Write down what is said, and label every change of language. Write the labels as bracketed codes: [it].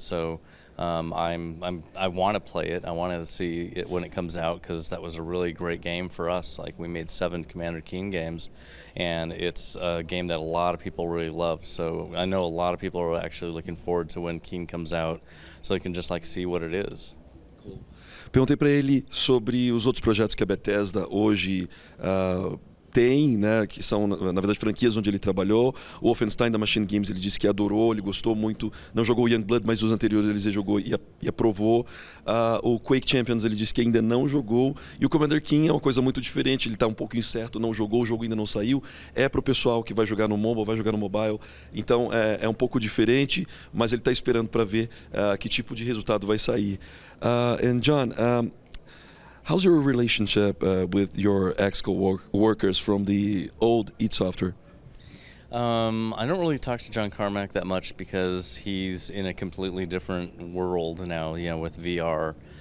[en] So I want to play it. I want to see it when it comes out, because that was a really great game for us. Like, we made 7 Commander Keen games, and it's a game that a lot of people really love. So I know a lot of people are actually looking forward to when Keen comes out, so they can just see what it is. Cool. [pt] Perguntei para ele sobre os outros projetos que a Bethesda hoje tem, né, que são, na verdade, franquias onde ele trabalhou. O Wolfenstein da Machine Games, ele disse que adorou, ele gostou muito. Não jogou o Youngblood, mas os anteriores ele jogou e aprovou. O Quake Champions, ele disse que ainda não jogou. E o Commander Keen é uma coisa muito diferente, ele está um pouco incerto, não jogou, o jogo ainda não saiu. É para o pessoal que vai jogar no mobile, vai jogar no mobile. Então é um pouco diferente, mas ele está esperando para ver que tipo de resultado vai sair. [en] And John, how's your relationship with your ex-co-workers from the old id Software? I don't really talk to John Carmack that much because he's in a completely different world now, with VR.